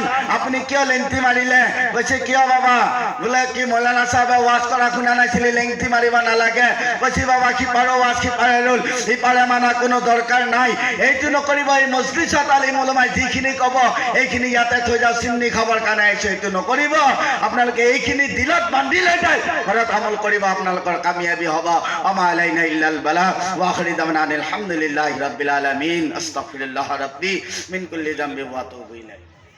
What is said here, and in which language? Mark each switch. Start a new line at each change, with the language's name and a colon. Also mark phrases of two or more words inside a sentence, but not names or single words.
Assamese: আপুনি কিয় লেংটি মাৰিলে কৈছে কিয় বাবা বোলে কি মৌলানা সাহেবে ওয়াজ কৰা শুনা নাছিলি লেংটি মাৰিব নালাগে কৈছে বাবা সিপাৰৰ ওয়াজ সিপাৰে ৰুল সিপাৰে মানা কোনো দৰকাৰ নাই এইটো নকৰিব এই মজলিছত আলিম উলামাই যিখিনি ক'ব এইখিনি ইয়াতে থৈ যাওঁ চিমনি খাবৰ কাৰণে আহিছো এইটো নকৰিব আপোনালোকে এইখিনি দিলত বান্ধি লৈ যায় ঘৰত আমল কৰিব আপোনালোকৰ কামিয়াবি হ'ব
Arabic: وما علينا إلا البلاغ وآخر دعوانا الحمد لله رب العالمين أستغفر الله ربي من كل ذنب وأتوب إليه